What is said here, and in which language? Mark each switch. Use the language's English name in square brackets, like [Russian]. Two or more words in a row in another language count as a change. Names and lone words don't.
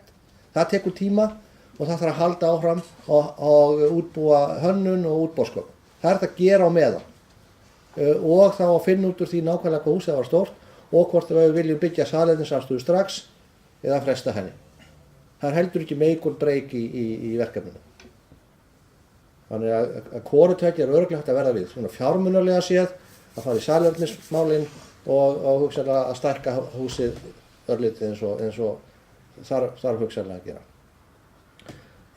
[Icelandic] Það tekur tíma og það þarf að halda áfram og útbúa hönnun og útboðsköp. Það þetta að gera á meðan. Og þá að finna út úr því nákvæmlega hvað húsið var stórt og hvort við viljum byggja salernisaðstöðu strax eða fresta henni. Það heldur ekki [English] make or break [Icelandic] í verkefninu. Þannig að hvoru tveggja örugglega hægt að verða við. Svona fjármunarlega séð að fara í salernismálin og hugsanlega að stækka húsið örlítið eins og þarf hugsanlega að gera.